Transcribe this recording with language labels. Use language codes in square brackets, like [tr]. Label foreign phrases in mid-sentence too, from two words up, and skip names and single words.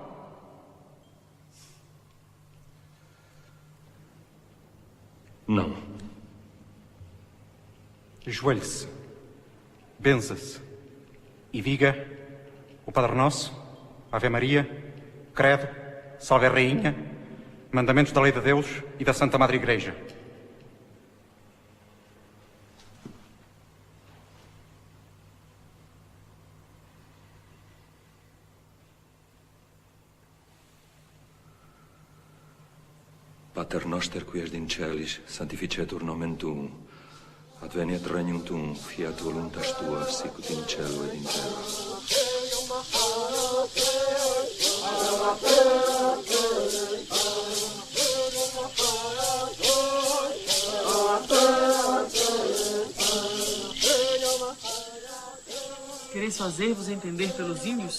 [pt] Não. Ajoelhe-se, benza-se e diga o Padre Nosso, Ave Maria, Credo, Salve a Rainha, mandamentos da Lei de Deus e da Santa Madre Igreja. [la] Pater noster qui est in celis, sanctificetur nomen tuum, adveniat regnum tuum, fiat voluntas tua, sicut in cielo et in terra. [pt] Quereis fazer-vos entender pelos índios?